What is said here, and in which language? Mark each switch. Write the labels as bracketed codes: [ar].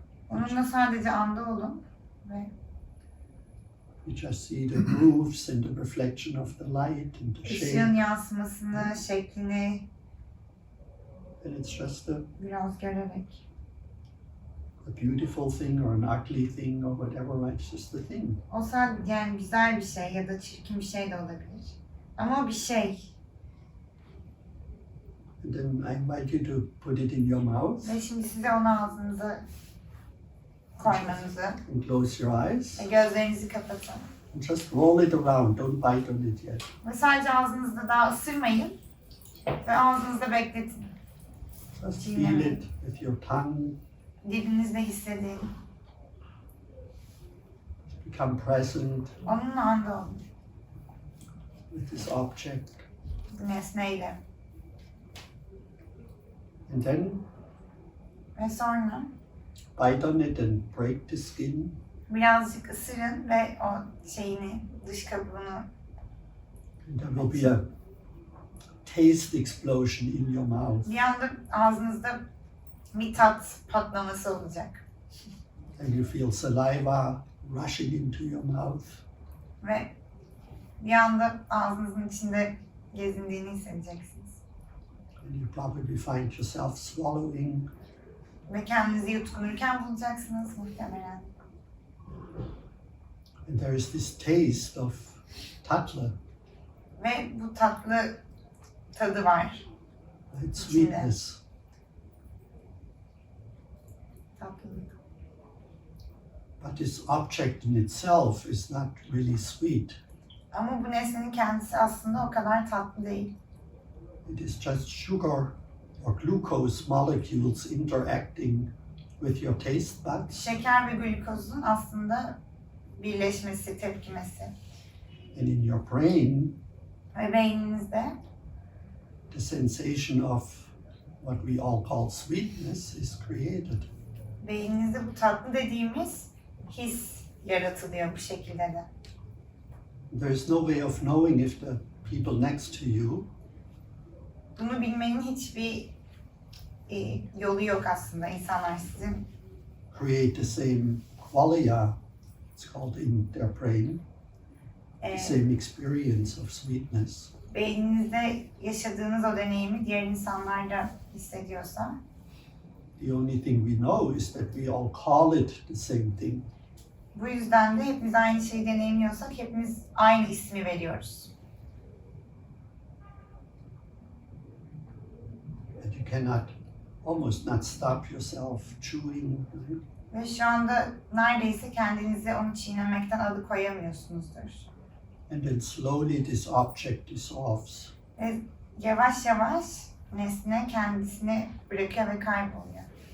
[tr] Onunla sadece anda olun ve [en] you just see the grooves and the reflection of the light and the [tr] ışığın [en] shape. [tr] yansımasını, şeklini [en] And it's just a [tr] biraz görerek. [en] beautiful thing or an ugly thing or whatever, right? It's just a thing. [tr] O sadece yani güzel bir şey ya da çirkin bir şey de olabilir. Ama o bir şey. [en] And then I invite you to put it in your mouth [tr] Ve şimdi size onu ağzınıza koymanızı [en] and close your eyes [tr] ve gözlerinizi kapatın. [en] and just roll it around. Don't bite on it yet. [tr] Ve sadece ağzınızda daha ısırmayın ve ağzınızda bekletin. [en] Just feel it with your tongue. [tr] Dilinizde hissedin. [en] Become present [tr] Onunla anda olun. [en] with this object. [tr] Bu nesneyle. [en] And then [tr] Ve sonra [en] bite on it and break the skin. [tr] birazcık ısırın ve o şeyini, dış kabuğunu [en] And there will be a taste explosion in your mouth. [tr] bir anda ağzınızda bir tat patlaması olacak. [en] And you feel saliva rushing into your mouth. [tr] Ve bir anda ağzınızın içinde gezindiğini hissedeceksiniz. [en] And you probably find yourself swallowing. [tr] Ve kendinizi yutkunurken bulacaksınız muhtemelen. [en] And there is this taste of tatlı, [tr] Ve bu tatlı tadı var. [en] right? Sweetness. [tr] Tatlılık. [en] But this object in itself is not really sweet. [tr] Ama bu nesnenin kendisi aslında o kadar tatlı değil. [en] It is just sugar or glucose molecules interacting with your taste buds. [tr] Şeker ve glukozun aslında birleşmesi, tepkimesi. [en] And in your brain, [tr] Ve beyninizde [en] the sensation of what we all call sweetness is created. [tr] beyninizde bu tatlı dediğimiz his yaratılıyor bu şekilde de. [en] There is no way of knowing if the people next to you [tr] Bunu bilmenin hiçbir yolu yok aslında. İnsanlar sizin [en] create the same qualia, it's called in their brain, the same experience of sweetness. [tr] beyninizde yaşadığınız o deneyimi diğer insanlar da hissediyorsa [en] The only thing we know is that we all call it the same thing. [tr] bu yüzden de hepimiz aynı şeyi deneyimliyorsak hepimiz aynı ismi veriyoruz. [en] And you cannot, almost not stop yourself chewing, right? [tr] Ve şu anda neredeyse kendinizi onu çiğnemekten alıkoyamıyorsunuzdur. [en] And then slowly this object dissolves. [tr] Ve yavaş yavaş nesne kendisini bırakıyor ve kayboluyor